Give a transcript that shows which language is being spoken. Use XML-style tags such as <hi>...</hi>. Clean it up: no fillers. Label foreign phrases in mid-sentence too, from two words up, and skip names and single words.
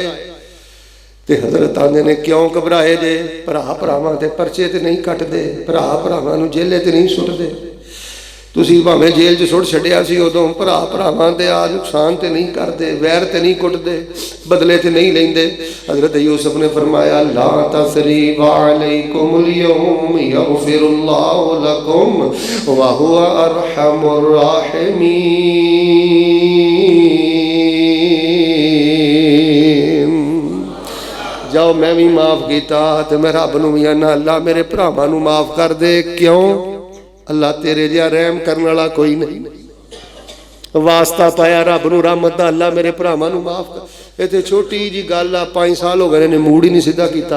<pa>تے حضرت آندے نے کیوں گھبرائے جے? بھرا بھراواں تے پرچے تے نہیں کٹدے، بھرا بھراواں نوں جیلے تے نہیں سٹدے. تسیں بھاویں جیل چ سٹ چھڈیا سی، اودوں بھرا بھراواں دے آ نقصان تے نہیں کردے، ویر تے نہیں کٹدے، بدلے تے نہیں لیندے. حضرت یوسف نے فرمایا</pa> <ar>لا تثريب عليكم اليوم يغفر الله لكم وهو أرحم الراحمين.</ar> <pa>جاؤ میں بھی معاف کیا تو میں رب نوں بھی آنا اللہ میرے بھراواں نوں معاف کر دے. کیوں? اللہ تیرے جیہا رحم کرن والا کوئی نہیں. واسطہ پایا رب نوں رحمت دا، اللہ میرے بھراواں نوں معاف کر. یہ تو چھوٹی جی گل آ، 5 سال ہو گئے نے موڈ ہی نہیں سیدھا کیا.</pa>